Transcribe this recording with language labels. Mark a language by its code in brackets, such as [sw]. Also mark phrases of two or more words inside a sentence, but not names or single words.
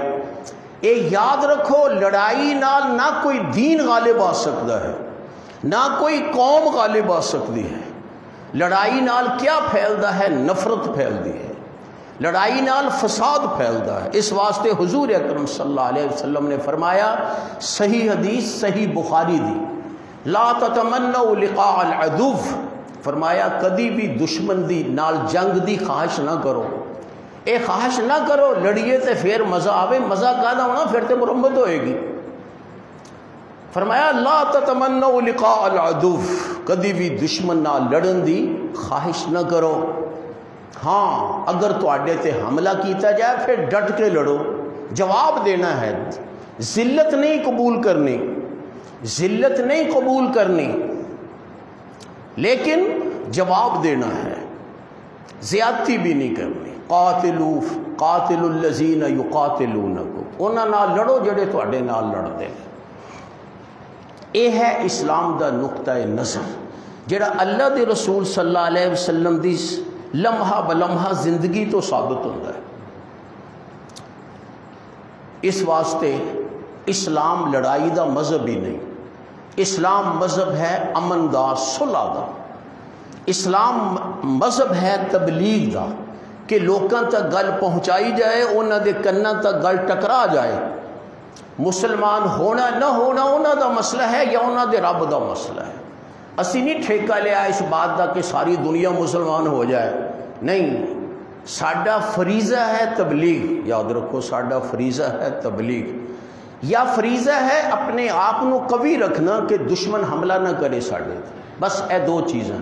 [pa] اے یاد رکھو لڑائی نال نہ کوئی دین غالب آ سکتا ہے، نہ کوئی قوم غالب آ سکتی ہے، لڑائی نال کیا پھیلتا ہے؟ نفرت پھیلتی ہے، لڑائی نال فساد پھیلتا ہے۔ اس واسطے حضور اکرم [ar] صلی اللہ علیہ وسلم [pa] نے فرمایا، صحیح حدیث صحیح بخاری دی، [ar] لا تتمنوا لقاء العدو، [pa] فرمایا کدی بھی دشمن دی نال جنگ دی خواہش نہ کرو، اے خواہش نہ کرو لڑیے تے پھر مزہ آوے، مزہ کہنا ہونا پھر تے مرمت ہوئے گی۔ [ar] فرمایا لا تتمنوا لقاء العدو، [pa] کدی بھی دشمن نال لڑن دی خواہش نہ کرو، ہاں اگر تواڈے تے حملہ کیتا جائے پھر ڈٹ کے لڑو، جواب دینا ہے، ذلت نہیں قبول کرنی، ذلت نہیں قبول کرنی، لیکن جواب دینا ہے، زیادتی بھی نہیں کرنی۔ [ar] قاتل الذین یقاتلونکم، [pa] انہاں نال لڑو جڑے تواڈے نال لڑدے نے۔ یہ ہے اسلام دا نقطہ نظر جڑا اللہ دے رسول [ar] صلی اللہ علیہ وسلم [pa] دی لمحہ بلمحہ زندگی تو ثابت ہوتا ہے۔ اس واسطے اسلام لڑائی دا مذہب ہی نہیں، اسلام مذہب ہے امن دا، صلح دا، اسلام مذہب ہے تبلیغ دا، کہ لوکاں تک گل پہنچائی جائے، انہاں دے کناں تک گل ٹکرا جائے۔ مسلمان ہونا نہ ہونا انہاں دا مسئلہ ہے یا انہاں دے رب دا مسئلہ ہے، اسی نہیں ٹھیکہ لیا اس بات دا کہ ساری دنیا مسلمان ہو جائے، نہیں، ساڈا فریضہ ہے تبلیغ، یاد رکھو ساڈا فریضہ ہے تبلیغ، یا فریضہ ہے اپنے آپ کو قوی رکھنا کہ دشمن حملہ نہ کرے ساڈے، بس اے دو چیزاں۔